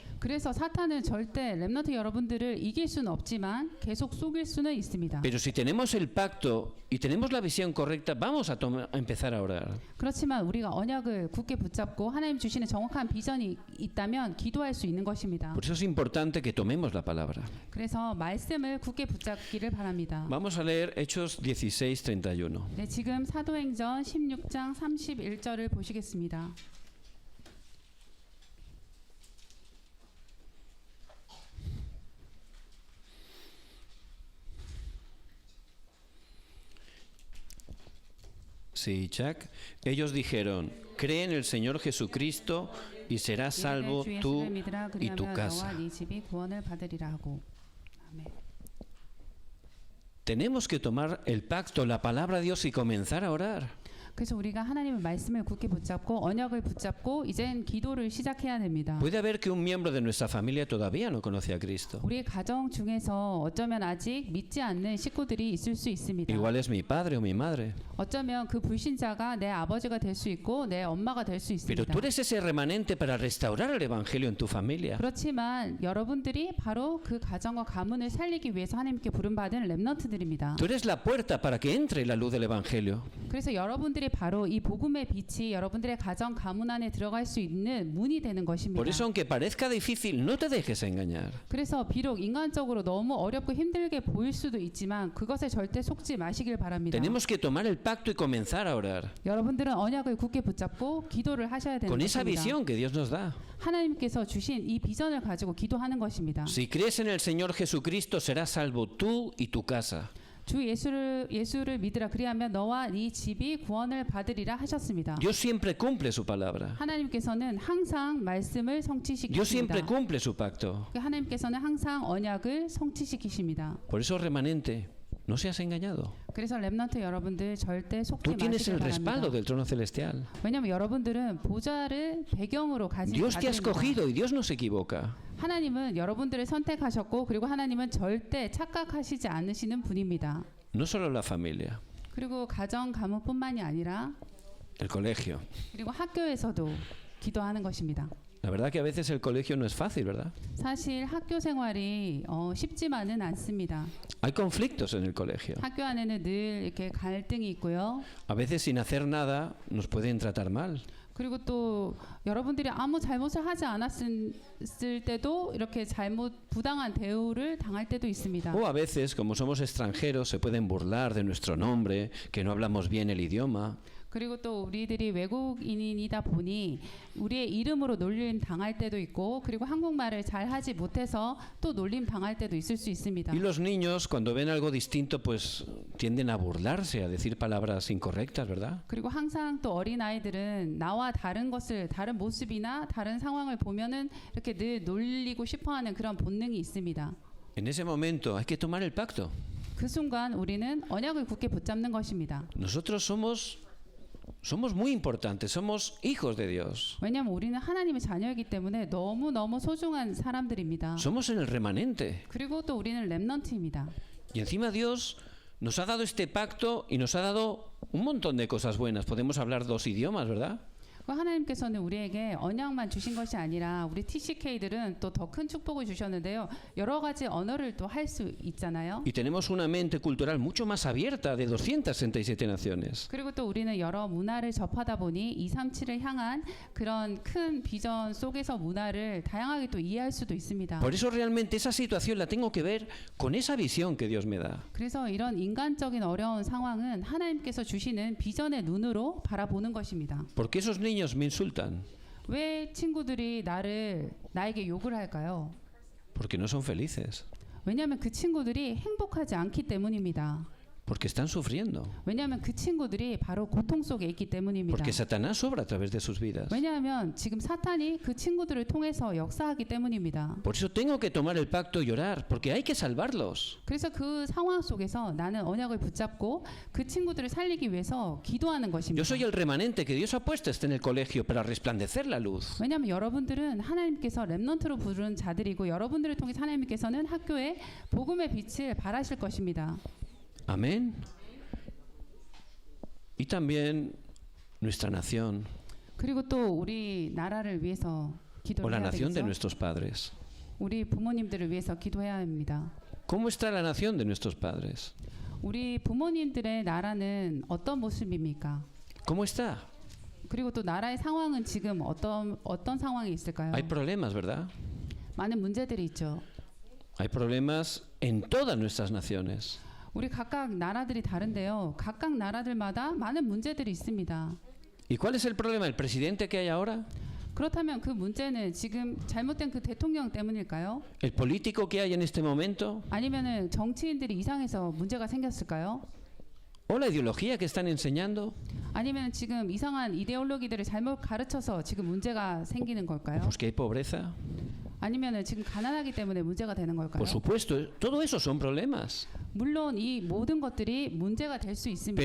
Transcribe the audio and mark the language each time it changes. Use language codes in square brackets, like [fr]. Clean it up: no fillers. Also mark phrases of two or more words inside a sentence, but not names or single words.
[ko] 그래서 사탄은 절대 렘넌트 여러분들을 이길 수는 없지만 계속 속일 수는 있습니다. [es] Pero si tenemos el pacto y tenemos la visión correcta, vamos a empezar a orar. [ko] 그렇지만 우리가 언약을 굳게 붙잡고 하나님 주시는 정확한 비전이 있다면 기도할 수 있는 것입니다. [es] Por eso es importante que tomemos la palabra. [ko] 그래서 말씀을 굳게 붙잡기를 바랍니다. [es] Vamos a leer Hechos 16:31. [ko] 네, 지금 사도행전 16장 31절을 보시겠습니다. [es] Sí, Chuck. Ellos dijeron, cree en el Señor Jesucristo y serás salvo [ko] 주 [es] tú [ko] 예수를 믿으라 [es] y tu [ko] 그리하면 [es] casa. [ko] 너와 네 집이 구원을 받으리라 하고. 아멘. [es] Tenemos que tomar el pacto, la palabra de Dios y comenzar a orar. [ko] 그래서 우리가 하나님의 말씀을 굳게 붙잡고 언약을 붙잡고 이젠 기도를 시작해야 됩니다. [es] Puede haber que un miembro de nuestra familia todavía no conoce a Cristo. [ko] 우리 가정 중에서 어쩌면 아직 믿지 않는 식구들이 있을 수 있습니다. [es] Igual es mi padre o mi madre. [ko] 어쩌면 그 불신자가 내 아버지가 될 수 있고 내 엄마가 될 수 [es] Pero [ko] 있습니다. [es] tú eres ese remanente para restaurar el evangelio en tu familia. [ko] 그렇지만 여러분들이 바로 그 가정과 가문을 살리기 위해서 하나님께 부름받은 렘넌트들입니다. [es] Tú eres la puerta para que entre la luz del evangelio. [ko] 그래서 여러분들이 바로 이 복음의 빛이 여러분들의 가정 가문 안에 들어갈 수 있는 문이 되는 것입니다. [es] Por eso, aunque parezca difícil, no te dejes engañar. [ko] 그래서 비록 인간적으로 너무 어렵고 힘들게 보일 수도 있지만 그것에 절대 속지 마시길 바랍니다. [es] Tenemos que tomar el pacto y comenzar a orar. [ko] 여러분들은 언약을 굳게 붙잡고 기도를 하셔야 되는 [es] Con esa [ko] 것입니다. [es] visión que Dios nos da. [ko] 하나님께서 주신 이 비전을 가지고 기도하는 것입니다. [es] Si crees en el Señor Jesucristo, serás salvo tú y tu casa. [ko] 주 예수를 믿으라 그리하면 너와 네 집이 구원을 받으리라 하셨습니다. [es] Dios siempre cumple su palabra. [ko] 하나님께서는 항상 말씀을 [es] Dios siempre [ko] 성취시키십니다. [es] cumple su pacto. [ko] 하나님께서는 항상 언약을 성취시키십니다. [es] Por eso, remanente, no seas engañado. [ko] 그래서 렘넌트 여러분들 절대 속지 [es] Tú tienes [ko] 마시길 [es] el respaldo [ko] 바랍니다. [es] del trono celestial. [ko] 왜냐하면 여러분들은 보좌를 배경으로 가진 [es] Dios te ha [ko] 자들입니다. [es] escogido y Dios no se equivoca. [ko] 하나님은 여러분들을 선택하셨고 그리고 하나님은 절대 착각하시지 않으시는 분입니다. [es] No solo la familia, [ko] 그리고 가정 가문뿐만이 아니라 [es] el colegio. [ko] 그리고 학교에서도 기도하는 것입니다. [es] La verdad que a veces el colegio no es fácil, ¿verdad? [ko] 사실 학교 생활이 쉽지만은 않습니다. [es] Hay conflictos en el colegio. [ko] 학교 안에는 늘 이렇게 갈등이 있고요. [es] A veces sin hacer nada nos pueden tratar mal. [ko] 그리고 또 여러분들이 아무 잘못을 하지 않았을 때도 이렇게 부당한 대우를 당할 때도 있습니다. [es] O a veces, como somos extranjeros, se pueden burlar de nuestro nombre, que no hablamos bien el idioma. [ko] 그리고 또 우리들이 외국인이다 보니 우리의 이름으로 놀림 당할 때도 있고 그리고 한국말을 잘 하지 못해서 또 놀림 당할 때도 있을 수 있습니다. [es] Y los niños, cuando ven algo distinto, pues tienden a burlarse, a decir palabras incorrectas, ¿verdad? [ko] 그리고 항상 또 어린 아이들은 나와 다른 모습이나 다른 상황을 보면은 이렇게 늘 놀리고 싶어하는 그런 본능이 있습니다. [es] En ese momento hay que tomar el pacto. [ko] 그 순간 우리는 언약을 굳게 붙잡는 것입니다. [es] Nosotros somos muy importantes, somos hijos de Dios. [ko] 왜냐하면 우리는 하나님의 자녀이기 때문에 너무너무 소중한 사람들입니다. [es] Somos en el remanente. [ko] 그리고 또 우리는 렘넌트입니다. [es] Y encima Dios nos ha dado este pacto y nos ha dado un montón de cosas buenas. Podemos hablar 2 idiomas, ¿verdad? [ko] 하나님께서는 우리에게 언약만 주신 것이 아니라 우리 TCK들은 또 더 큰 축복을 주셨는데요. 여러 가지 언어를 또 할 수 있잖아요. [es] Y tenemos una mente cultural mucho más abierta de 267 naciones. [ko] 그리고 또 우리는 여러 문화를 접하다 보니 237을 향한 그런 큰 비전 속에서 문화를 다양하게 또 이해할 수도 있습니다. [es] Por eso realmente esa situación la tengo que ver con esa visión que Dios me da. [ko] 그래서 이런 인간적인 어려운 상황은 하나님께서 주시는 비전의 눈으로 바라보는 것입니다. [es] Porque esos niños me insultan. [ko] 왜 친구들이 나에게 욕을 할까요? [es] Porque no son felices. [ko] 왜냐하면 그 친구들이 행복하지 않기 때문입니다. [es] Porque están sufriendo. [ko] 왜냐하면 그 친구들이 바로 고통 속에 있기 때문입니다. [es] Porque Satanás obra a través de sus vidas. [ko] 왜냐하면 지금 사탄이 그 친구들을 통해서 역사하기 때문입니다. [es] Por eso tengo que tomar el pacto y orar, porque hay que salvarlos. [ko] 그래서 그 상황 속에서 나는 언약을 붙잡고 그 친구들을 살리기 위해서 기도하는 [es] Yo [ko] 것입니다. [es] soy el remanente que Dios ha puesto en el colegio para resplandecer la luz. [ko] 왜냐하면 여러분들은 하나님께서 렘넌트로 부른 자들이고 여러분들을 통해 하나님께서는 학교에 복음의 빛을 발하실 것입니다. [es] Amén. Y también nuestra nación, [ko] 그리고 또 우리 나라를 위해서 [es] o [ko] 기도를 [es] la [ko] 해야 [es] nación de [ko] 되겠죠. [es] nuestros padres. [ko] 우리 부모님들을 위해서 기도해야 합니다. [es] ¿Cómo está la nación de nuestros padres? [ko] 우리 부모님들의 나라는 어떤 모습입니까? [es] ¿Cómo está? [ko] 그리고 또 나라의 상황은 지금 어떤 상황이 있을까요? [es] Hay problemas, ¿verdad? [ko] 많은 문제들이 있죠. [es] Hay problemas en todas nuestras naciones. [ko] 우리 각각 나라들이 다른데요. 각각 나라들마다 많은 문제들이 있습니다. [es] ¿Y cuál es el problema? ¿El presidente que hay ahora? [ko] 그렇다면 그 문제는 지금 잘못된 그 대통령 때문일까요? [es] ¿El político que hay en este momento? [ko] 아니면은 정치인들이 이상해서 문제가 생겼을까요? [es] ¿O la ideología que están enseñando? [ko] 아니면 지금 이상한 이데올로기들을 잘못 가르쳐서 지금 문제가 생기는 걸까요? [es] Pues que hay pobreza. [ko] 아니면은 지금 가난하기 때문에 문제가 되는 걸까요? [es] Por supuesto, todo eso son problemas. [ko] 물론 이 모든 것들이 문제가 될 수 있습니다.